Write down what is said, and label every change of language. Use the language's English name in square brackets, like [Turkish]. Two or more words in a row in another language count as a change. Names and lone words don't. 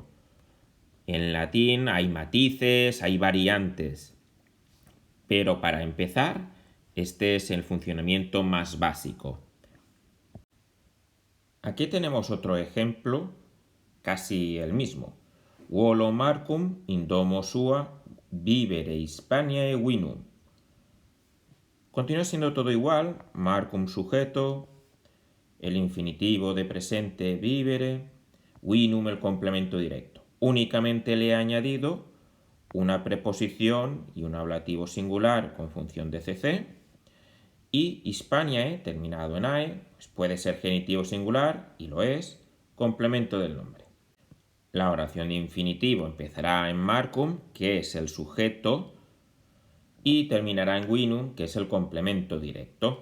[Spanish] En latín hay matices, hay variantes, pero para empezar, este es el funcionamiento más básico. Aquí tenemos otro ejemplo, casi el mismo. [Latin] Volo Marcum indomo sua vivere Hispaniae vinum. [Spanish] Continúa siendo todo igual, Marcum sujeto, el infinitivo de presente vivere, vinum el complemento directo. Únicamente le he añadido una preposición y un ablativo singular con función de cc, y Hispaniae, terminado en ae, pues puede ser genitivo singular, y lo es, complemento del nombre. La oración de infinitivo empezará en Marcum, que es el sujeto, y terminará en vinum, que es el complemento directo.